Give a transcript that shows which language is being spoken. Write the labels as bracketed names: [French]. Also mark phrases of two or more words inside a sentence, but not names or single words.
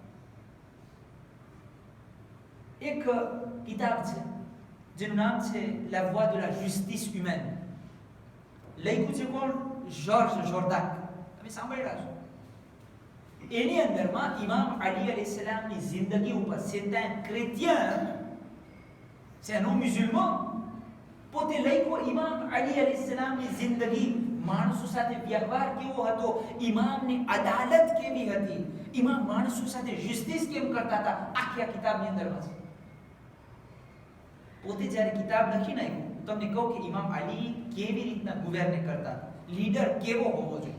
[Gujarati] એક કિતાબ છે જેનું નામ છે La Voix de la Justice Humaine. લખ્યું છે કોણ? જોર્જ જોર્દાક. તમે સાંભળ્યા છો? એની અંદરમાં ઇમામ અલી અલૈહિસ્સલામની જિંદગી ઉપર [French] c'est un chrétien, c'est un musulman, [Gujarati] પોતે લખ્યું ઇમામ અલી અલૈહિસ્સલામની જિંદગી, માણસો સાથે વ્યવહાર કેવો હતો, ઇમામની અદાલત કેવી હતી, ઇમામ માણસો સાથે જસ્ટિસ કેમ કરતા હતા, આખી કિતાબની અંદરમાં છે. પોતે જ્યારે કિતાબ લખીને આવ્યું તમને કહું કે ઇમામ અલી કેવી રીતના ગવર્ન કરતા, લીડર કેવો હોવો જોઈએ.